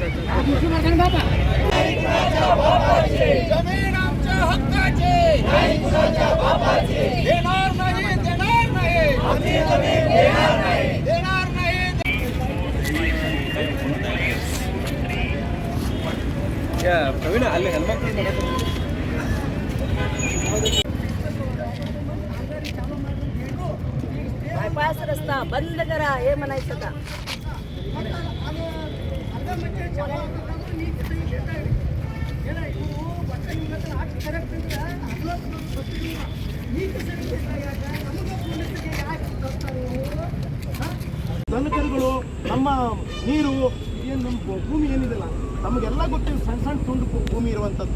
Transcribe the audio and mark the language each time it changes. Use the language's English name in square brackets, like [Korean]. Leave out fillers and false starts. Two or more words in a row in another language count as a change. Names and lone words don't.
[Marathi] जमीन आमच्या हक्काची देणार नाही देणार नाही. [Kannada] प्रवीण ಅಲ್ಲಿ ಹೆಲ್ಮೆಟ್ [Marathi] बायपास रस्ता बंद करा हे म्हणायचं का. [Kannada] ದನಕರುಗಳು ನಮ್ಮ ನೀರು ಏನು ನಮ್ಮ ಭೂಮಿ ಏನಿದೆಲ್ಲ ನಮಗೆಲ್ಲ ಗೊತ್ತಿದೆ, ಸಣ್ಣ ಸಣ್ಣ ತುಂಡು ಭೂಮಿ ಇರುವಂಥದ್ದು.